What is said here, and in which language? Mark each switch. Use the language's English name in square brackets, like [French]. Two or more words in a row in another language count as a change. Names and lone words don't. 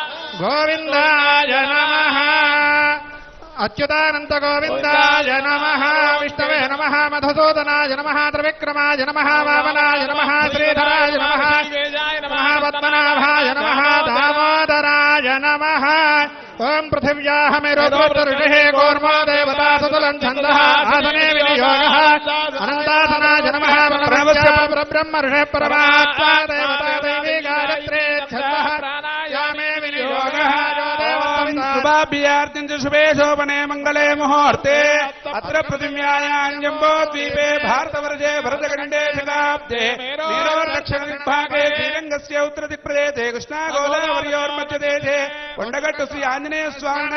[Sanskrit] గోవిందాయ నమః అచ్యుతానంత గోవిందాయ నమః విష్ణవే నమః మధుసూదనాయ నమః త్రివిక్రమాయ నమః వామనాయ నమః శ్రీధరాయ నమః నమః పద్మనాభాయ నమః దామోదరాయ నమః. ఓం పృథివ్యాః మేరుర్వృషిః కూర్మో దేవతా సుతులం ఛందః ఆసనే వినియోగః అనంతాసనాయ నమః పరబ్రహ్మ ఋషిః పరమాత్మా దేవతా దేవీ గాయత్రీ ఛందః ప్రాణాయామే వినియోగః शुभाभ्यार्थिं च शुभे शोभने मङ्गले मुहूर्ते अत्र पृथिव्यायां जम्बोद्वीपे भारतवर्षे भरतखण्डे शताब्दे वीरवर्दक्षिणदिग्भागे श्रीरङ्गस्य उत्तरदिक्प्रदेशे कृष्णागोदावर्योर्मध्यदेशे कोण्डगट्टु श्री आञ्जनेयस्वामिनः